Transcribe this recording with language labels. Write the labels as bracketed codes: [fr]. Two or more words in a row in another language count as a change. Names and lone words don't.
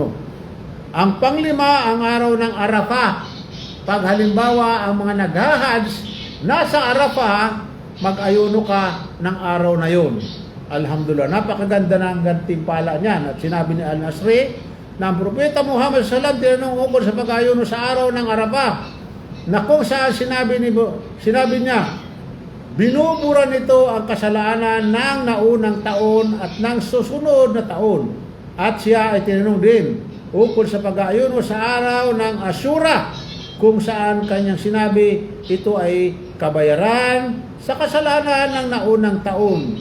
[tl] Ang panglima, ang araw ng Arafah. Pag halimbawa ang mga nag-hajj nasa Arafah, mag-ayuno ka ng araw na yun. Alhamdulillah, napakaganda ng gantimpala niyan. At sinabi ni Al-Nasri na ang Propeta Muhammad [ar] صلى الله عليه وسلم [tl] tinanong ukol sa pag-ayuno sa araw ng Arafah na kung saan sinabi niya, binubura nito ang kasalanan ng naunang taon at ng susunod na taon. At siya ay tinanong din ukol sa pag-ayuno sa araw ng Ashura, kung saan kanyang sinabi ito ay kabayaran sa kasalanan ng naunang taon.